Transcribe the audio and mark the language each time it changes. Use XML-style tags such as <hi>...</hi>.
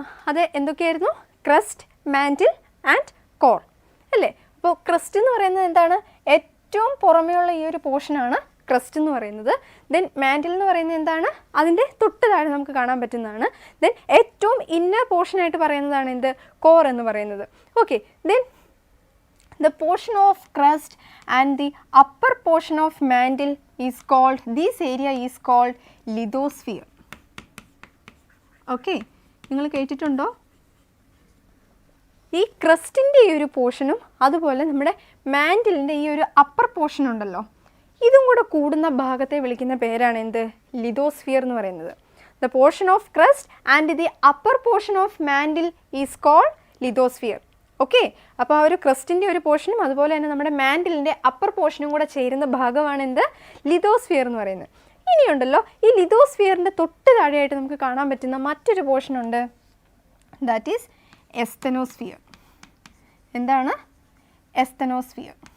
<ml>അത് എന്തൊക്കെയായിരുന്നു? Crest, mantle and core അല്ലേ? അപ്പോൾ ക്രസ്റ്റ് എന്ന് പറയുന്നത് എന്താണ്? ഏറ്റവും പുറമെയുള്ള ഈ ഒരു പോർഷനാണ് ക്രസ്റ്റ് എന്ന് പറയുന്നത്. ദെൻ മാൻറ്റിൽ എന്ന് പറയുന്നത് എന്താണ്? അതിൻ്റെ തൊട്ട് താഴെ നമുക്ക് കാണാൻ പറ്റുന്നതാണ്. ദെൻ ഏറ്റവും ഇന്നർ പോർഷനായിട്ട് പറയുന്നതാണ് എന്ത്? കോർ എന്ന് പറയുന്നത്.</ml> <en>Okay, then the portion of crust and the upper portion of mantle is called, this area is called lithosphere.</en> <ml>Okay, നിങ്ങൾ കേട്ടിട്ടുണ്ടോ? ഈ ക്രസ്റ്റിൻ്റെ ഈ ഒരു പോർഷനും അതുപോലെ നമ്മുടെ മാൻറ്റിലിൻ്റെ ഈ ഒരു അപ്പർ പോർഷൻ ഉണ്ടല്ലോ, ഇതും കൂടെ കൂടുന്ന ഭാഗത്തെ വിളിക്കുന്ന പേരാണ് എന്ത്? ലിതോസ്ഫിയർ എന്ന് പറയുന്നത്.</ml> <en>The portion of crust and the upper portion of mantle is called lithosphere.</en> <ml>Okay, അപ്പോൾ ആ ഒരു ക്രസ്റ്റിൻ്റെ ഒരു പോർഷനും അതുപോലെ തന്നെ നമ്മുടെ മാൻറ്റിലിൻ്റെ അപ്പർ പോർഷനും കൂടെ ചേരുന്ന ഭാഗമാണ് എന്ത്? ലിതോസ്ഫിയർ എന്ന് പറയുന്നത്. ഇനിയുണ്ടല്ലോ ഈ ലിതോസ്ഫിയറിൻ്റെ തൊട്ട് താഴെയായിട്ട് നമുക്ക് കാണാൻ പറ്റുന്ന മറ്റൊരു പോർഷൻ ഉണ്ട്.</ml> <en>That is asthenosphere.</en> <ml>എന്താണ്? എസ്തനോസ്ഫിയർ.</ml>